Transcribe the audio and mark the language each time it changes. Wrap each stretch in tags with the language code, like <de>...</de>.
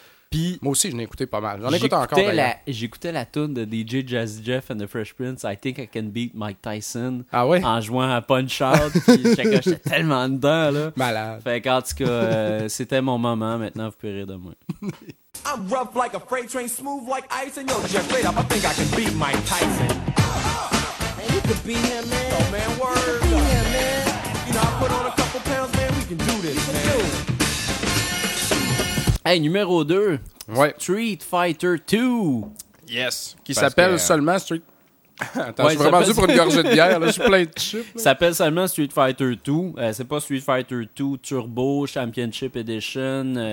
<fr>Puis, moi aussi, j'en écoutais pas mal. J'en écoute encore, d'ailleurs. J'écoutais la toune de DJ Jazzy Jeff and the Fresh Prince, I Think I Can Beat Mike Tyson. Ah oui? En jouant à Punch-Out. Puis, j'étais tellement dedans, là. Malade. Fait qu'en tout cas, c'était mon moment. Maintenant, vous pouvez rire de moi.</fr> <en>I'm rough like a freight train, smooth like ice. And yo, Jeff, wait up, I think I can beat Mike Tyson. Man, you could beat him, man. Oh, man, word. You beat him, man. You know, I put on a couple pounds, man. We can do this, man.</en> <fr>Hey, numéro 2, Street Fighter 2. Yes, qui s'appelle seulement Street... Attends, je suis vraiment dû pour une gorgée de bière, là, je suis plein de chips. Ça s'appelle seulement Street Fighter 2. C'est pas Street Fighter 2 Turbo Championship Edition.</fr>